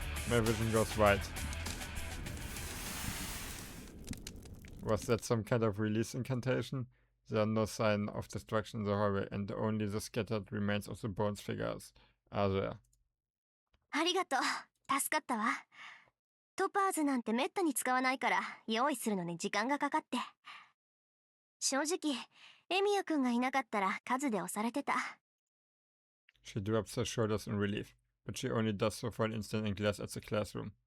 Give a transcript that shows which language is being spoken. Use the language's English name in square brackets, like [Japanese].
[English] My vision goes wide. Was that some kind of release incantation? There are no sign of destruction in the hallway, and only the scattered remains of the bones figures are there. [Japanese] ありがとう。助かったわ。トパーズなんてめったに使わないから用意するのに時間がかかって。正直、エミヤくんがいなかったら数で押されてた。 [English] She drops her shoulders in relief, but she only does so for an instant and glares at the classroom.